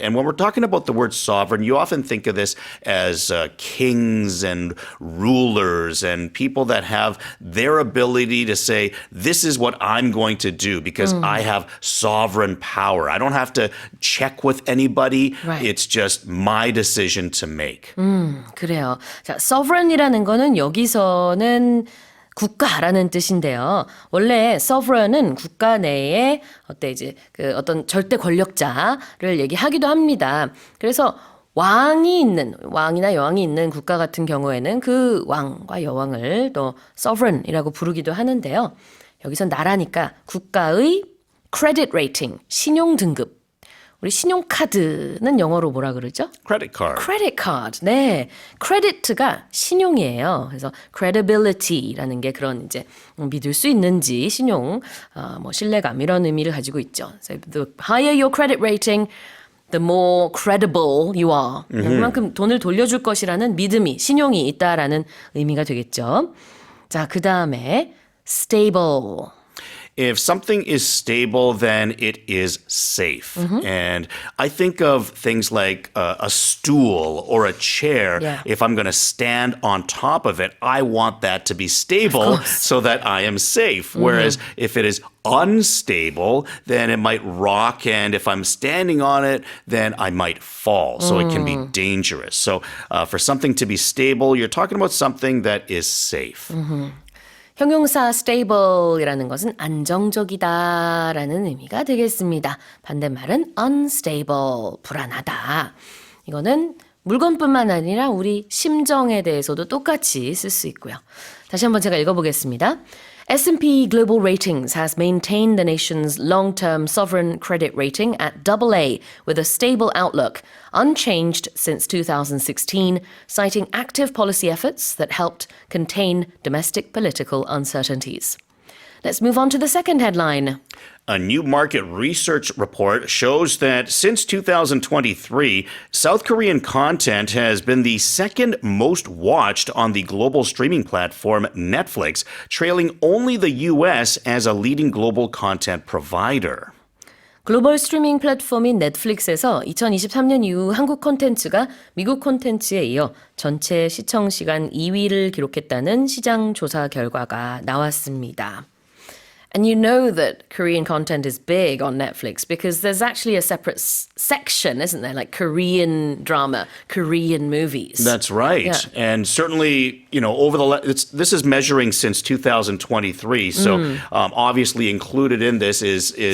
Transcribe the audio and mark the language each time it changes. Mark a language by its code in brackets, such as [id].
[en] And when we're talking about the word sovereign, you often think of this as kings and rulers and people that have their ability to say, this is what I'm going to do because I have sovereign power. I don't have to check with anybody. Right. It's just my decision to make. [ko] 그래요. 자, sovereign이라는 거는 여기서는 국가라는 뜻인데요. 원래 sovereign은 국가 내에 어떤 절대 권력자를 얘기하기도 합니다. 그래서 왕이나 여왕이 있는 국가 같은 경우에는 그 왕과 여왕을 또 sovereign이라고 부르기도 하는데요. 여기서 나라니까 국가의 [en] credit rating, [ko] 신용 등급. 우리 신용카드는 영어로 뭐라 그러죠? [en] Credit card. credit card. [ko] 네. credit가 신용이에요. 그래서 credibility라는 게 그런 이제 믿을 수 있는지 신용, 신뢰감 이런 의미를 가지고 있죠. [en] So the higher your credit rating, the more credible you are. [ko] 그만큼 돈을 돌려줄 것이라는 믿음이, 신용이 있다라는 의미가 되겠죠. 자, 그 다음에 stable. [en] If something is stable, then it is safe. And I think of things like a stool or a chair. Yeah. If I'm going to stand on top of it, I want that to be stable so that I am safe. Whereas if it is unstable, then it might rock. And if I'm standing on it, then I might fall. So it can be dangerous. So for something to be stable, you're talking about something that is safe. [ko] 형용사 stable이라는 것은 안정적이다라는 의미가 되겠습니다. 반대말은 unstable, 불안하다. 이거는 물건뿐만 아니라 우리 심정에 대해서도 똑같이 쓸 수 있고요. 다시 한번 제가 읽어보겠습니다. [en] S&P Global Ratings has maintained the nation's long-term sovereign credit rating at AA with a stable outlook, unchanged since 2016, citing active policy efforts that helped contain domestic political uncertainties. Let's move on to the second headline. A new market research report shows that since 2023, South Korean content has been the second most watched on the global streaming platform Netflix, trailing only the US as a leading global content provider. [ko] 글로벌 스트리밍 플랫폼인 넷플릭스에서 2023년 이후 한국 콘텐츠가 미국 콘텐츠에 이어 전체 시청 시간 2위를 기록했다는 시장 조사 결과가 나왔습니다. [en] And you know that Korean content is big on Netflix because there's actually a separate section, isn't there? Like Korean drama, Korean movies. That's right. Yeah. And certainly, over this is measuring since 2023. So obviously included in this is